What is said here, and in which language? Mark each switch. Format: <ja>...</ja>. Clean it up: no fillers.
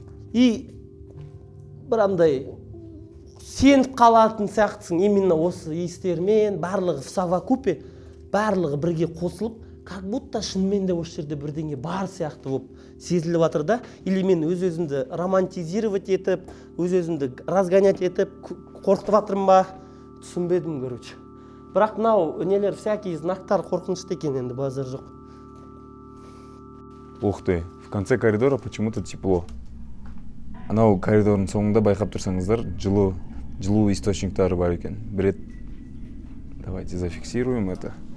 <kk>И бір андай сеніп қалатын сияқтысың именно осы иістермен, барлығы</kk> <ru>в совокупе,</ru> <kk>барлығы бірге қосылып,</kk> <ru>как будто</ru> <kk>шынымен де осы жерде бірдеңе бар сияқты болып сезіліп жатыр да. Или мен өз-өзімді романтизировать етіп, өз-өзімді разгонять етіп, қорқытып жатырмын ба, түсінбедім,</kk> <ru>короче.</ru> <kk>Бірақ мынау нелер</kk> <ru>всякие</ru> <kk>знактар қорқынышты екен, енді базар жоқ.</kk> <ru>Ух ты, в конце коридора почему-то тепло.</ru> <kk>Анау коридордың соңында байқап тұрсаңыздар, жылу источниктары бар екен. Бір рет</kk> <ru>давайте зафиксируем это.</ru>